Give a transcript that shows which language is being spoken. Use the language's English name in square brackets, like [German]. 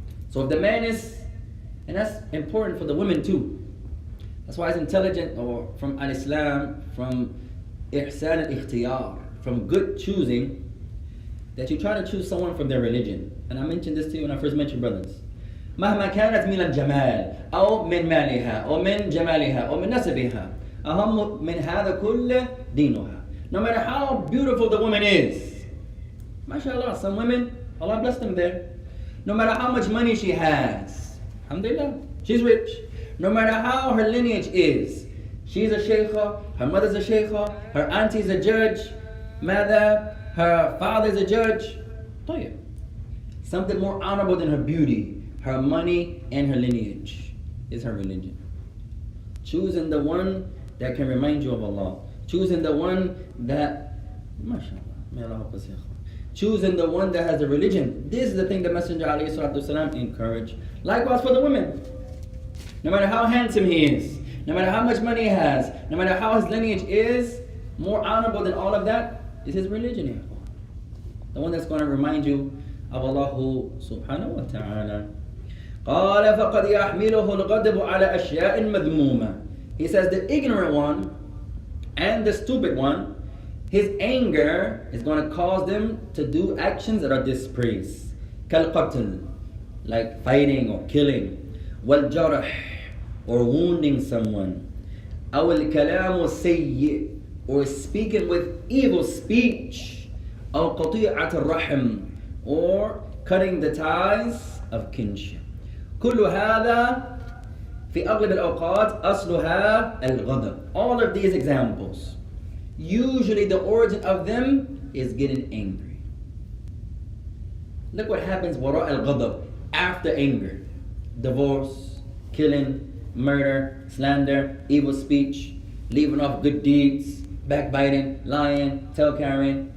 [English] So if the man is, and that's important for the women too. That's why it's intelligent, or from al-Islam, from [Arabic] ihsan al-ikhtiyar, [English] from good choosing, that you try to choose someone from their religion. And I mentioned this to you when I first mentioned brothers. [Arabic] مهما كانت من الجمال أو من مالها أو من جمالها أو من نسبها أهم من هذا كله دينها. [English] No matter how beautiful the woman is, mashallah, some women, Allah bless them there. No matter how much money she has, alhamdulillah, she's rich. No matter how her lineage is, she's a sheikha, her mother's a sheikha, her auntie's a judge, mother, her father's a judge. [Arabic] طيب. [English] Something more honorable than her beauty, her money, and her lineage is her religion. Choosing the one that can remind you of Allah. Choosing the one that, mashallah, may Allah help us. Choosing the one that has a religion. This is the thing the Messenger ﷺ encouraged. Likewise for the women. No matter how handsome he is, no matter how much money he has, no matter how his lineage is, more honorable than all of that is his religion. The one that's going to remind you of Allah subhanahu wa ta'ala. [Arabic] قال فقد يحمله الغضب على أشياء مذمومة. [English] He says the ignorant one and the stupid one, his anger is going to cause them to do actions that are dispraised. كالقتل, like fighting or killing. والجرح, or wounding someone. [Arabic] أو الكلام السيء, [English] or speaking with evil speech. [Arabic] أو قطيعة الرحم, [English] or cutting the ties of kinship. [Arabic] كل هذا في أغلب الأوقات أصلها الغضب. [English] All of these examples, usually the origin of them is getting angry. Look what happens [Arabic] wara al-ghadab, [English] after anger. Divorce, killing, murder, slander, evil speech, leaving off good deeds, backbiting, lying, tail carrying.